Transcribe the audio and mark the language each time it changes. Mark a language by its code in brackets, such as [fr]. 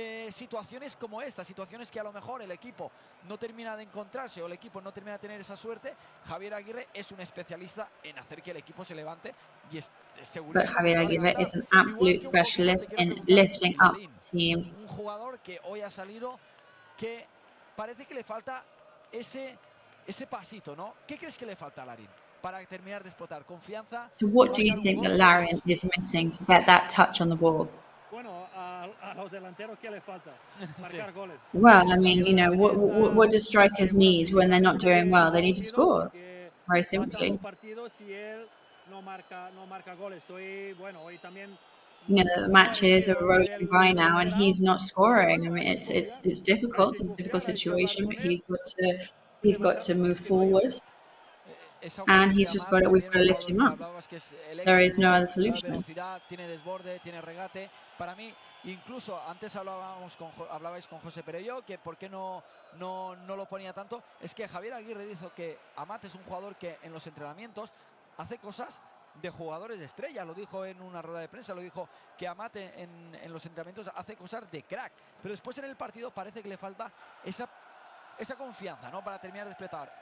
[es] Situaciones como esta, situaciones que a lo mejor el equipo no termina de encontrarse o el equipo no termina de tener esa suerte. Javier Aguirre es un especialista en hacer que el equipo se levante y es seguro. [en] But Javier Aguirre is an absolute specialist in lifting up the team. [es] Un jugador que hoy ha salido que parece que le falta ese pasito, ¿no? ¿Qué crees que le falta a Larín para terminar de explotar? Confianza. [en] So what do you think that Larin is missing to get that touch on the ball? [es] Bueno, a los delanteros, ¿qué le falta? Marcar goles. [en] Well, I mean, what do strikers need when they're not doing well? They need to score, very simply. [es] Si él no marca goles. Hoy también [en] the matches are rolling by now, and he's not scoring. I mean, it's difficult. It's a difficult situation, but he's got to move forward, and he's just got it. We've got to lift him up. There is no other solution. [es] Velocidad, tiene desborde, tiene regate. Para mí, incluso antes hablabais con José Perello, que por qué no lo ponía tanto. Es que Javier Aguirre dijo que Amat es un jugador que en los entrenamientos hace cosas de jugadores de estrella, lo dijo en una rueda de prensa, lo dijo que Amat en los entrenamientos hace cosas de crack, pero después en el partido parece que le falta esa confianza, ¿no? Para terminar de explotar.